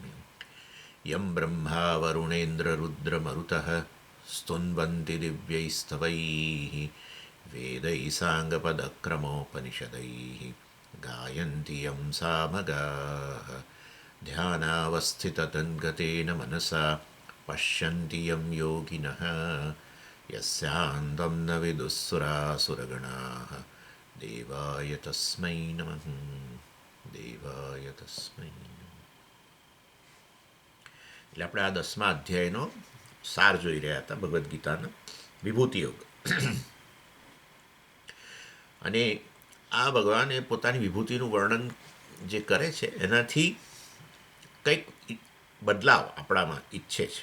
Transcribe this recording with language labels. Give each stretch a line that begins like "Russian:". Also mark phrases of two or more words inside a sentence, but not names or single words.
Sanskrit: यं ब्रह्मा वरुणेन्द्ररुद्रमरुतः स्तुन्वन्ति दिव्यैस्तवैः वेदैः साङ्गपदक्रमोपनिषदैः गायन्ति यं सामगाः ध्यानावस्थिततन्गतेन मनसा पश्यन्ति यं योगिनः यस्यान्तं न विदुःसुरासुरगणाः देवाय तस्मै नमः देवाय तस्मै नमः.
Gujarati: એટલે આપણે આ 10મા અધ્યાયનો સાર જોઈ રહ્યા હતા ભગવદ્ ગીતાનો વિભૂતિ યોગ. અને આ ભગવાન એ પોતાની વિભૂતિનું વર્ણન જે કરે છે એનાથી કંઈક બદલાવ આપણામાં ઈચ્છે છે.